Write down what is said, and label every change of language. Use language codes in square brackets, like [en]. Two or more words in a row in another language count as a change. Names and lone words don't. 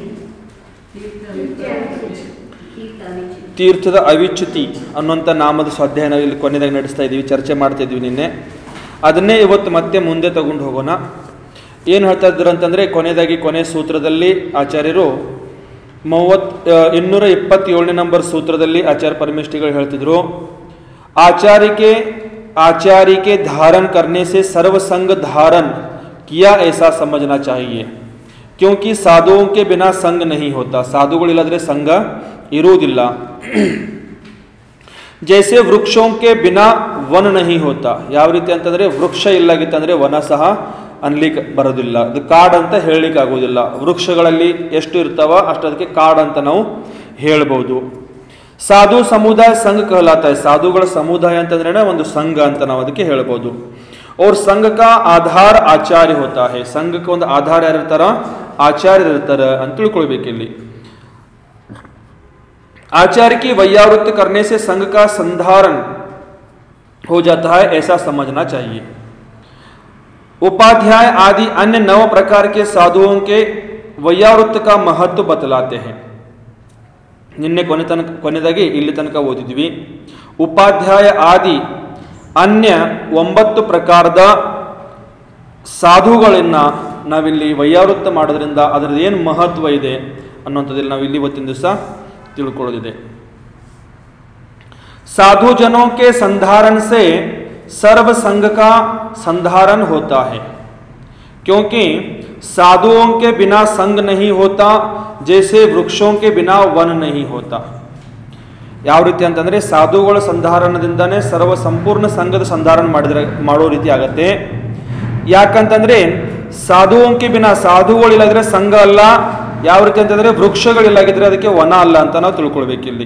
[kn] ತೀರ್ಥದ ಅವಿಚ್ಯುತಿ ಅನ್ನುವಂಥ ನಾಮದ ಸ್ವಾಧ್ಯಾಯನ ಇಲ್ಲಿ ಕೊನೆಯದಾಗಿ ನಡೆಸ್ತಾ ಇದ್ದೀವಿ, ಚರ್ಚೆ ಮಾಡ್ತಾ ಇದ್ವಿ ನಿನ್ನೆ. ಅದನ್ನೇ ಇವತ್ತು ಮತ್ತೆ ಮುಂದೆ ತಗೊಂಡು ಹೋಗೋಣ. ಏನು ಹೇಳ್ತಾ ಇದ್ರು ಅಂತಂದರೆ, ಕೊನೆ ಸೂತ್ರದಲ್ಲಿ ಆಚಾರ್ಯರು 227ನೇ ನಂಬರ್ ಸೂತ್ರದಲ್ಲಿ ಆಚಾರ್ಯ ಪರಮೇಷ್ಠಿಗಳು ಹೇಳ್ತಿದ್ರು, [hi] आचार्य के धारण करने से सर्व संग धारण किया ऐसा समझना चाहिए, क्योंकि साधुओं के बिना संग नहीं होता. [kn] साधुಗಳಿಲ್ಲದ್ರೆ ಸಂಘ ಇರುವುದಿಲ್ಲ. [hi] जैसे वृक्षों के बिना वन नहीं होता. [kn] ಯಾವ ರೀತಿ ಅಂತಂದ್ರೆ ವೃಕ್ಷ ಇಲ್ಲಾಗಿತ್ತಂದ್ರೆ ವನ ಸಹ ಅನ್ಲಿಕ್ಕೆ ಬರೋದಿಲ್ಲ, ಅದು ಕಾಡು ಅಂತ ಹೇಳಲಿಕ್ಕೆ ಆಗೋದಿಲ್ಲ. ವೃಕ್ಷಗಳಲ್ಲಿ ಎಷ್ಟು ಇರ್ತಾವ ಅಷ್ಟು ಅದಕ್ಕೆ ಕಾಡು ಅಂತ ನಾವು ಹೇಳ್ಬೋದು. [hi] साधु समुदाय संघ कहलाता है. [kn] ಸಾಧುಗಳ ಸಮುದಾಯ ಅಂತಂದ್ರೆ ಒಂದು ಸಂಘ ಅಂತ ನಾವು ಅದಕ್ಕೆ ಹೇಳ್ಬೋದು. [hi] और संघ का आधार आचार्य होता है. [kn] ಸಂಘಕ್ಕೆ ಒಂದು ಆಧಾರ ಯಾರಿರ್ತಾರ? ಆಚಾರ್ಯರಿರ್ತಾರೆ ಅಂತ ತಿಳ್ಕೊಳ್ಬೇಕಿಲ್ಲಿ. [hi] आचार्य की वैयावृत्त करने से संघ का संधारण हो जाता है, ऐसा समझना चाहिए. उपाध्याय आदि अन्य 9 प्रकार के साधुओं के वैयावृत्त का महत्व बतलाते हैं. [kn] ನಿನ್ನೆ ಕೊನೆಯದಾಗಿ ಇಲ್ಲಿ ತನಕ ಓದಿದ್ವಿ. ಉಪಾಧ್ಯಾಯ ಆದಿ ಅನ್ಯ 9 ಪ್ರಕಾರದ ಸಾಧುಗಳನ್ನ ನಾವಿಲ್ಲಿ ವೈಯಾವೃತ್ತ ಮಾಡೋದ್ರಿಂದ ಅದರದ್ದು ಏನು ಮಹತ್ವ ಇದೆ ಅನ್ನೋಂಥದ್ದಲ್ಲಿ ನಾವು ಇಲ್ಲಿ ಇವತ್ತಿನ ದಿವಸ ತಿಳ್ಕೊಳ್ಳೋದಿದೆ. [hi] साधु जनों के संधारण से सर्व संघ का संधारण होता है, क्योंकि साधुओं के बिना संग नहीं होता, जैसे वृक्षों के बिना वन नहीं होता. [kn] ಯಾವ ರೀತಿ ಅಂತಂದ್ರೆ ಸಾಧುಗಳ ಸಂಧಾರಣದಿಂದಾನೇ ಸರ್ವ ಸಂಪೂರ್ಣ ಸಂಘದ ಸಂಧಾರಣ ಮಾಡೋ ರೀತಿ ಆಗತ್ತೆ. ಯಾಕಂತಂದ್ರೆ ಸಾಧುವಂಕೆ ಬಿನ, ಸಾಧುಗಳಿಲ್ಲದ್ರೆ ಸಂಘ ಅಲ್ಲ. ಯಾವ ರೀತಿ ಅಂತಂದ್ರೆ ವೃಕ್ಷಗಳಿಲ್ಲಾಗಿದ್ರೆ ಅದಕ್ಕೆ ವನ ಅಲ್ಲ ಅಂತ ನಾವು ತಿಳ್ಕೊಳ್ಬೇಕಿಲ್ಲಿ.